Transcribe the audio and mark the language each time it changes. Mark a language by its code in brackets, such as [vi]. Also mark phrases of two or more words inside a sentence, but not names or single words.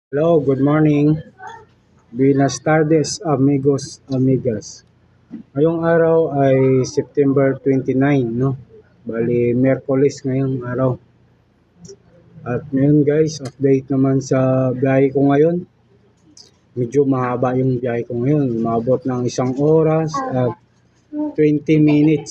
[en] Hello, good morning. [es] Buenas tardes, amigos, amigas. [tl] Ngayong araw ay September 29, no? Bali, Miyerkules ngayong araw. At ngayon guys, update naman sa biyahe ko ngayon. Medyo mahaba yung biyahe ko ngayon. Umabot ng 1 oras at 20 minutes.